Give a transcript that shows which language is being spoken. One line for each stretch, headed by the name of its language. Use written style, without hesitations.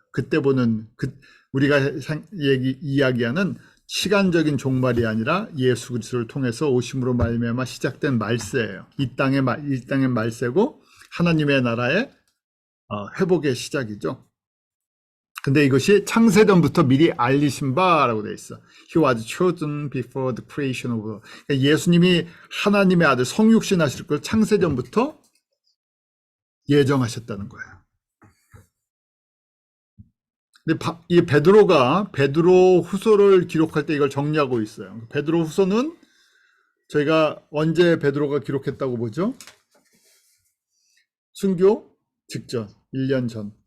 Korean: 그때 보는 우리가 이야기하는 시간적인 종말이 아니라 예수 그리스도를 통해서 오심으로 말미암아 시작된 말세예요. 이 땅의 말세고 하나님의 나라의 회복의 시작이죠. 근데 이것이 창세전부터 미리 알리신 바라고 되어 있어.
English: He was chosen before the creation of the world.
Korean: 그러니까 예수님이 하나님의 아들 성육신 하실 걸 창세전부터 예정하셨다는 거예요. 근데 이 베드로 후서를 기록할 때 이걸 정리하고 있어요. 베드로 후서는 저희가 언제 베드로가 기록했다고 보죠? 순교 직전, 1년 전.